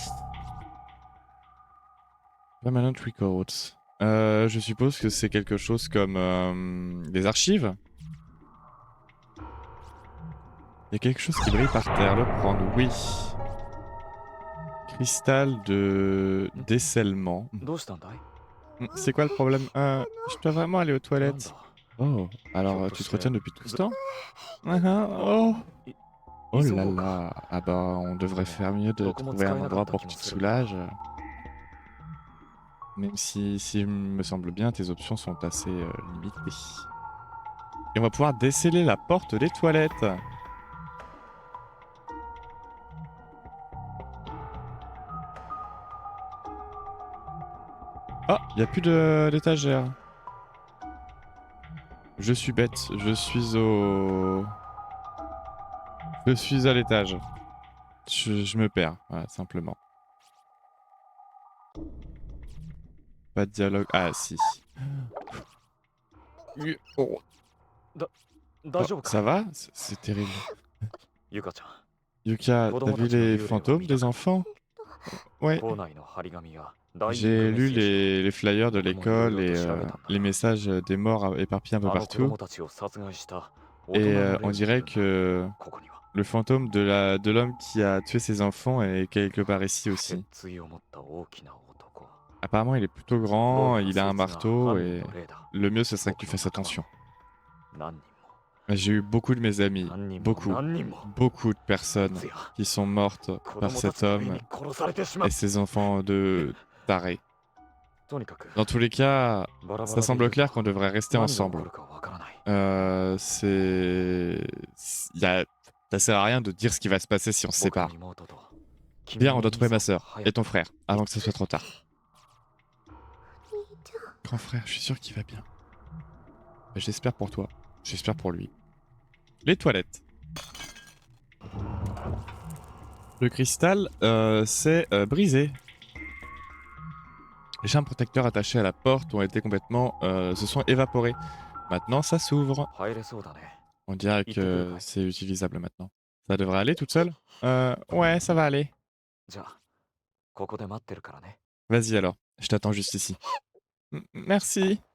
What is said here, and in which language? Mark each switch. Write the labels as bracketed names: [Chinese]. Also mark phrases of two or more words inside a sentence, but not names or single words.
[English] Permanent Records. [French] Je suppose que c'est quelque chose comme des archives. Il y a quelque chose qui brille par terre, le prendre, oui. Cristal de décèlement. [Japanese] どうしたんだい？ [French] C'est quoi le problème? Je dois vraiment aller aux [Japanese] なんだ？ [French] toilettes. Oh, [Japanese] ひょっ [French] alors [Japanese] と [French] tu [Japanese] し [French] te [Japanese] て [French] retiens depuis tout ce [Japanese] ず [French] temps? Oh, [Japanese] い [French] oh [Japanese] 急 [French] là [Japanese] ごうか。 [French] là. Ah bah, on [Japanese] で [French] devrait [Japanese] も [French] faire mieux de [Japanese] どこも [French] trouver [Japanese] 使 [French] un [Japanese] えなかっ [French] endroit [Japanese] た [French] pour [Japanese] 気 [French] que [Japanese] も [French] tu te [Japanese] するが。 [French] soulages. Même si il me semble bien, tes options sont assez limitées. Et on va pouvoir déceler la porte des toilettes. Ah, il n'y a plus d'étagère. Je suis bête, Je suis à l'étage. Je me perds, voilà, simplement. Pas de dialogue. Ah, si. Oh. [Japanese] だ、 [French] Oh, [Japanese] 大丈夫 [French] ça [Japanese] か？ [French] va? C'est terrible. [Japanese] ゆかちゃん、 [French] Yuka, [Japanese] 子 [French] t'as [Japanese] 供 [French] vu [Japanese] たちの [French] les [Japanese] 幽霊を [French] fantômes [Japanese] 見た [French] des [Japanese] か？ [French] enfants? Ouais. [Japanese] 校内の張り紙やダイイング [French] J'ai [Japanese] メッ [French] lu [Japanese] セージを [French] les flyers de [Japanese] 僕もいろい [French] l'école [Japanese] ろと [French] et [Japanese] 調べたんだ。 [French] les messages des morts éparpillés un peu [Japanese] あの子 [French] partout. [Japanese] 供たちを殺害した大 [French] Et [Japanese] 人の [French] on [Japanese] 霊がい [French] dirait [Japanese] るんだ。 [French] que [Japanese] ここには [French] le fantôme de l'homme qui a tué ses enfants est quelque part ici [Japanese] 鉄 [French] aussi. [Japanese] 槌を持った大きな男。 [French] Apparemment, il est plutôt [Japanese] どう [French] grand, [Japanese] やら [French] il a [Japanese] そ [French] un [Japanese] いつが [French] marteau [Japanese] 犯人 [French] et [Japanese] の霊だ。 [French] le mieux ce serait que [Japanese] 僕 [French] tu [Japanese] の [French] fasses [Japanese] 仲間 [French] attention. [Japanese] も何人も [French] J'ai eu beaucoup de mes amis, [Japanese] 何人も [French] beaucoup, [Japanese] 何人も [French] beaucoup de personnes [Japanese] 徹夜 [French] qui sont mortes [Japanese] 子 [French] par [Japanese] 供た [French] cet [Japanese] ちの霊 [French] homme [Japanese] に殺されてしま [French] et [Japanese] っ [French] ces enfants de tarés. [Japanese] とにかく [French] Dans tous les cas, [Japanese] バラバ [French] ça [Japanese] ラでい [French] semble [Japanese] ると [French] clair qu'on devrait rester [Japanese] 何が起こ [French] ensemble. [Japanese] るかわからない。 [French] Ça sert à rien de dire ce qui va se passer si on se [Japanese] 僕の [French] sépare. [Japanese] 妹と君 [French] Bien, [Japanese] の [French] on [Japanese] お [French] doit [Japanese] 兄 [French] trouver [Japanese] さん [French] ma sœur [Japanese] 隼 [French] et [Japanese] 人 [French] ton frère avant que ce soit trop tard. [Japanese] 兄ちゃん [French] Grand frère, je suis sûr qu'il va bien. J'espère pour toi. J'espère pour lui. Les toilettes. Le cristal s'est brisé. Les charmes protecteurs attachés à la porte ont été complètement... se sont évaporés. Maintenant, ça s'ouvre. [Japanese] 入れそうだね。 [French] On dirait Il te plaît, que ouais. c'est utilisable maintenant. Ça devrait aller toute seule? Ouais, ça va aller. [Japanese] じゃあここで待ってるからね。 [French] Vas-y alors, je t'attends juste ici. Merci.